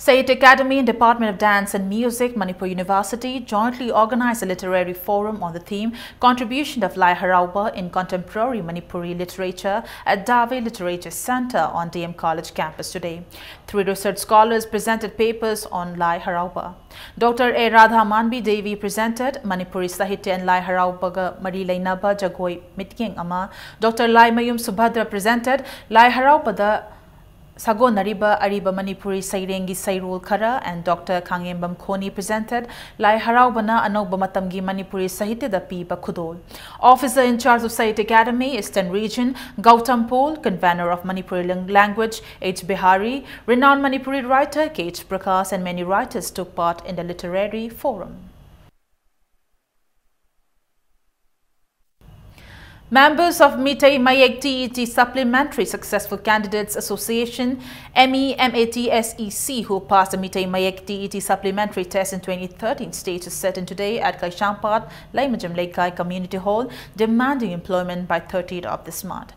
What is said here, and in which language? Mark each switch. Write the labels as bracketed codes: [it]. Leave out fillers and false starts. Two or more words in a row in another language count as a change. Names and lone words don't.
[en] Sahitya Academy and Department of Dance and Music, Manipur University jointly organized a literary forum on the theme Contribution of Lai Harauba in Contemporary Manipuri Literature at Dave Literature Center on DM College campus today. 3 research scholars presented papers on Lai Harauba. Dr. A. Radha Manbi Devi presented Manipuri Sahitya and Lai Harauba Mari Lainaba Jagoi Mityeng Ama. Dr. Lai Mayum Subhadra presented Lai Harauba the Sago Nariba Ariba Manipuri Sairengi Sairul Kara, and Dr. Kangembam Khoni presented Lai Haraubana Anoba Matamgi Manipuri Sahitya da Piba Kudol. Officer in charge of Sahitya Academy, Eastern Region, Gautam Pol, convener of Manipuri language, H. Bihari, renowned Manipuri writer K. H. Prakash, and many writers took part in the literary forum. Members of Mitai Mayek TET Supplementary Successful Candidates Association MEMAT-SEC who passed the Mitai Mayek TET Supplementary Test in 2013 stage is set in today at Kaishampat, Laimajam Laikai Community Hall, demanding employment by 30th of this month.